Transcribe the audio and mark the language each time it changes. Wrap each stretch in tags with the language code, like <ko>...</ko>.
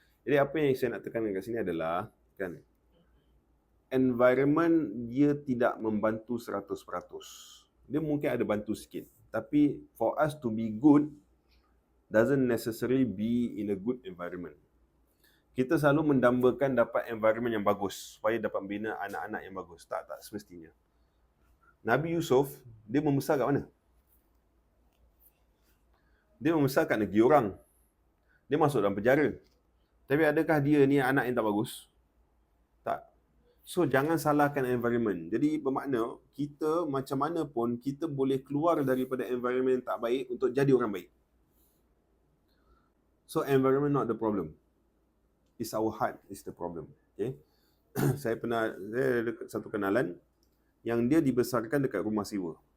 <ms>Jadi apa yang saya nak tekankan kat sini adalah, kan, environment dia tidak membantu 100%. Dia mungkin ada bantu sikit. Tapi</ms> <en>for us to be good, doesn't necessarily be in a good environment.</en> <ms>Kita selalu mendambakan dapat environment yang bagus, supaya dapat bina anak-anak yang bagus. Tak semestinya. Nabi Yusuf, dia membesar kat mana? Dia membesar kat negeri orang. Dia masuk dalam penjara. Tapi adakah dia ni anak yang tak bagus? Tak. So, jangan salahkan environment. Jadi, bermakna, kita macam mana pun, kita boleh keluar daripada environment yang tak baik untuk jadi orang baik.</ms> <en>So, environment not the problem. It's our heart is the problem. Okay?</en> <ms>Saya ada satu kenalan yang dia dibesarkan dekat rumah sewa.</ms>